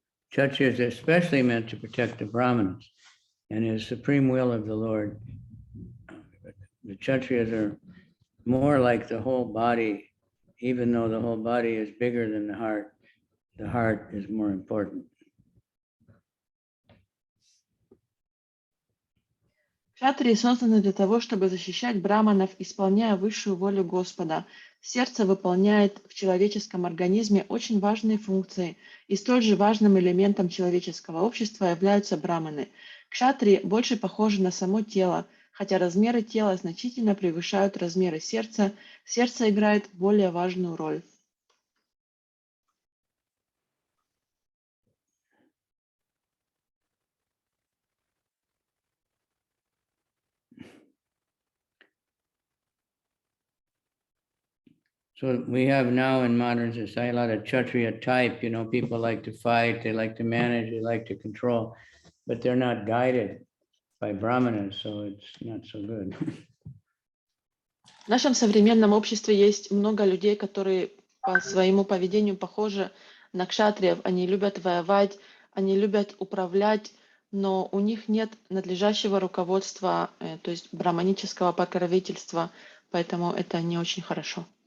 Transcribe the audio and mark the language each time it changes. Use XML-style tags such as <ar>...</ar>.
<en>Kshatriyas are especially meant to protect the Brahmanas and is supreme will of the Lord. The Kshatriyas are more like the whole body, even though the whole body is bigger than the heart is more important.</en> <ru>Кшатрии созданы для того, чтобы защищать браманов, исполняя высшую волю Господа. Сердце выполняет в человеческом организме очень важные функции, и столь же важным элементом человеческого общества являются браманы. Кшатрии больше похожи на само тело, хотя размеры тела значительно превышают размеры сердца, сердце играет более важную роль.</ru> <en>So we have now in modern society a lot of Kshatriya type, people like to fight, they like to manage, they like to control, but they're not guided by Brahmanas, so it's not so good.</en> <ru>В нашем современном обществе есть много людей, которые по своему поведению похожи на кшатриев. Они любят воевать, они любят управлять, но у них нет надлежащего руководства, то есть браманического покровительства, поэтому это не очень хорошо.</ru>